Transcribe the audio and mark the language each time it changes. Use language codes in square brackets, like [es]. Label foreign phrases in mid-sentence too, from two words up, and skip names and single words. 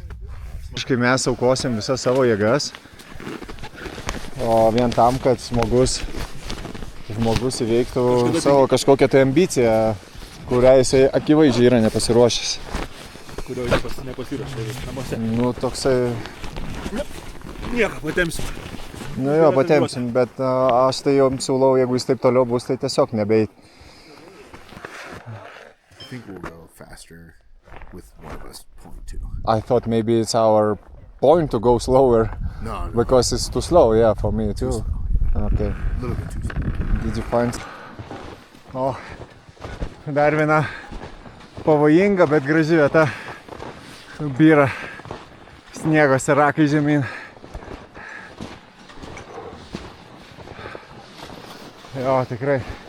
[lt] Kai mes aukosim visas savo jėgas, o vien tam, kad žmogus įveiktų savo kažkokią tai ambiciją, kurią jisai akivaizdžiai yra nepasiruošęs. Kurio nepasiruošė namuose. Nu, toksai... Nieko, patempsim. Nu jo, patempsim, bet aš tai jums siūlau, jeigu jis taip toliau bus, tai tiesiog nebeit. [en] I think we'll go faster with one of us pulling too. I thought maybe it's our point to go slower. No. Because it's too slow, yeah, for me too. Slow. Okay. A little bit too slow. Did you find? [lt] O, dar viena pavojinga, bet graži vieta. Byra sniego serakai žemyn. Jo, tikrai.